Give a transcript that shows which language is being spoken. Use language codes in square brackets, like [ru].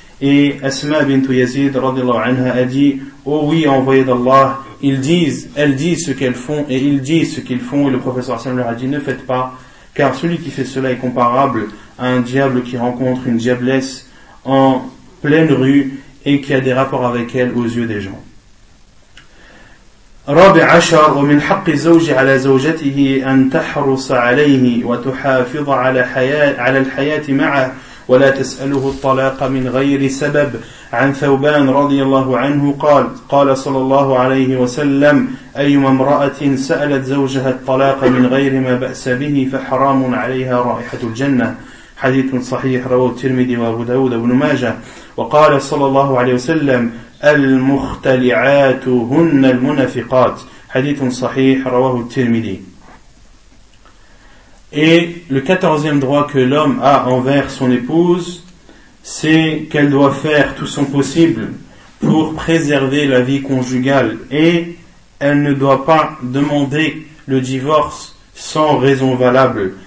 [fr] Et Asma bint Yazid radiallahu anha a dit: oh oui, envoyé d'Allah, elles disent ce qu'elles font et ils disent ce qu'ils font. Et le professeur sallallahu alayhi wa sallam leur a dit: ne faites pas, car celui qui fait cela est comparable à un diable qui rencontre une diablesse en pleine rue et qui a des rapports avec elle aux yeux des gens. [ar] رابع عشر ومن حق الزوج على زوجته أن تحرص عليه وتحافظ على الحياة معه ولا تسأله الطلاق من غير سبب. عن ثوبان رضي الله عنه قال: قال صلى الله عليه وسلم: أيما امرأة سألت زوجها الطلاق من غير ما بأس به فحرام عليها رائحة الجنة. حديث صحيح رواه الترمذي وابو داود وابن ماجه. وقال صلى الله عليه وسلم: المختلعات هن المنافقات. حديث صحيح رواه الترمذي. [fr] Et le 14e droit que l'homme a envers son épouse, c'est qu'elle doit faire tout son possible pour préserver la vie conjugale, et elle ne doit pas demander le divorce sans raison valable.